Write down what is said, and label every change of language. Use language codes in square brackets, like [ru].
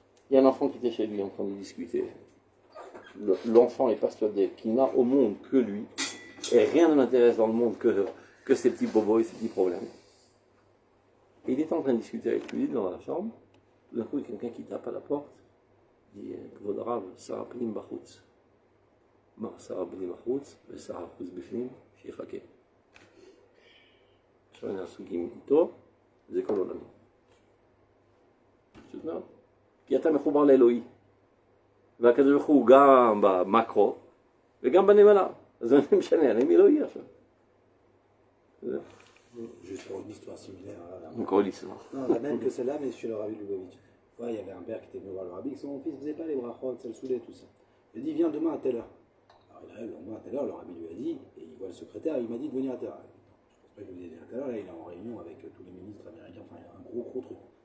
[fr] Il y a un enfant qui était chez lui en train de discuter. L'enfant est persuadé qu'il n'a au monde que lui, et rien ne l'intéresse dans le monde que ces petits bobos et ces petits problèmes. Et il est en train de discuter avec lui dans la chambre. Tout d'un coup, il y a quelqu'un qui tape à la porte. Il dit [he] Kvod Rav, Sarah Pnim Bachutz. Sarah Pnim Bachutz, et Sarah Chutz Bifnim, שיחכה. עכשיו אני עסוקים איתו, זה כל עולמי. פשוט מאוד. כי אתה מחובר לאלוהי. והקדוש ברוך הוא גם במקרו וגם בנמלה. אז זה משנה, אני אלוהי עכשיו. [fr] Juste pour une histoire similaire. Encore l'histoire. Non, la même que celle-là, mais chez le Rabbi Lubavitch. Ouais, il y avait un père qui était venu voir le Rabbi, que son fils ne faisait pas les brachot, ça le saoulait, tout ça. Il a dit, viens demain à telle heure. Alors il arrive le lendemain à telle heure, le Rabbi lui a dit, et il voit le secrétaire, il m'a dit de venir à telle heure. Je ne pense pas qu'il venait à telle heure, là il est en réunion avec tous les ministres américains, enfin un gros truc.